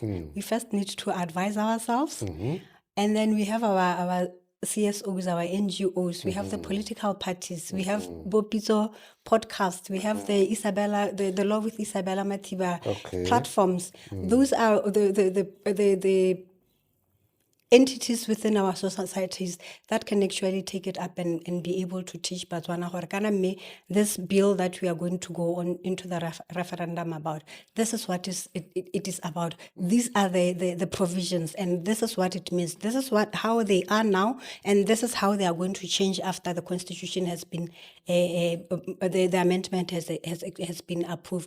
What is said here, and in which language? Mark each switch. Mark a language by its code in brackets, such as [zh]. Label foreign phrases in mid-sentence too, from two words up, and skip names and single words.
[en] We first need to advise ourselves, and then we have our CSOs, our NGOs, we have the political parties, we have Pitso Podcast, we have the Law with Isabella Mathiba platforms. Those are the entities within our societies that can actually take it up and be able to teach Botswana [tn] gore kana mme [en] this bill that we are going to go on into the referendum about, this is what it is about. These are the provisions, and this is what it means. This is how they are now, and this is how they are going to change after the constitution has been the amendment has been approved.